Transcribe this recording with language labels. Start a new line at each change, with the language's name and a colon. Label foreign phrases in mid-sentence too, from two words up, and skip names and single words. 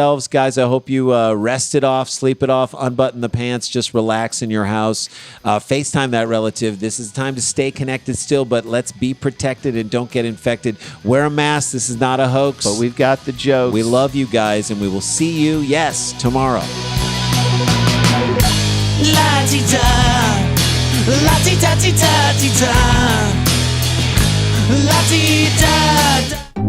English: Guys, I hope you rest it off, sleep it off, unbutton the pants, just relax in your house. FaceTime that relative. This is time to stay connected still, but let's be protected and don't get infected. Wear a mask. This is not a hoax. But we've got the jokes. We love you guys, and we will see you, yes, tomorrow. La-ti-da, la-ti-da-ti-da-ti-da, la-ti-da-da.